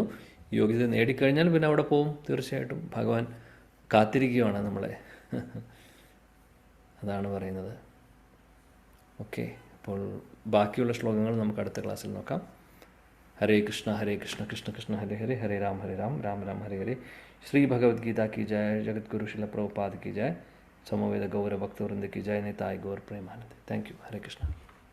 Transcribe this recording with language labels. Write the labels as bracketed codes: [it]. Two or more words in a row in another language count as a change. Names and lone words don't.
[ml] യോഗ്യത നേടിക്കഴിഞ്ഞാൽ പിന്നെ അവിടെ പോകും. തീർച്ചയായിട്ടും ഭഗവാൻ കാത്തിരിക്കുകയാണ് നമ്മളെ. അതാണ് പറയുന്നത്. ഓക്കെ, അപ്പോൾ ബാക്കിയുള്ള ശ്ലോകങ്ങൾ നമുക്ക് അടുത്ത ക്ലാസ്സിൽ നോക്കാം. [sa] ഹരേ കൃഷ്ണ കൃഷ്ണ കൃഷ്ണ ഹരേ ഹരേ, ഹരേ രാം രാം രാം ഹരേ ഹരേ. [hi] ശ്രീ ഭഗവത്ഗീത की जय, जगत गुरु शिल प्रभुपाद की जय, समवेत गौर भक्तवृंद की जय, निताय गौर प्रेमानंद. [en] thank you. [hi] हरे कृष्णा.